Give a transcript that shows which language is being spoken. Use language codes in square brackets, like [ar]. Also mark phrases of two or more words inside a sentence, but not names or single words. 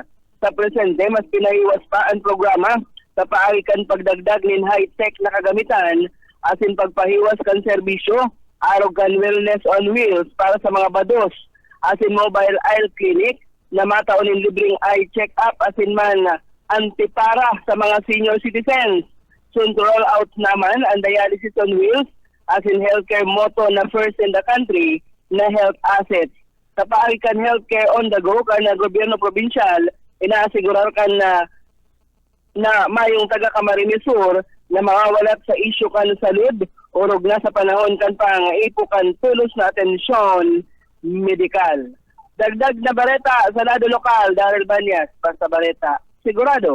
[bik] Sa presente, mas pinahiwas pa ang programa sa paarikan pagdagdag ng high-tech na kagamitan asin pagpahiwas kan serbisyo, arog kan [en] wellness on wheels [bik] para sa mga bados, asin [en] mobile eye clinic [bik] na mataunin libreng [en] eye check-up [bik] asin man antipara sa mga [en] senior citizens. Soon to roll out [bik] naman ang [en] dialysis on wheels [bik] asin [en] healthcare motto [bik] na [en] first in the country [bik] na [en] health assets. [bik] Sa paarikan [en] healthcare on the go [bik] kana gobyerno probinsyal, inaasigurar kan na mayong taga Camarines Sur na mawawalat sa isyu kan salud orog na sa panahon kan ipukan tulos na atensyon medikal. Dagdag na bareta sa lado lokal, Daryl Banyas, Basta Bareta, sigurado.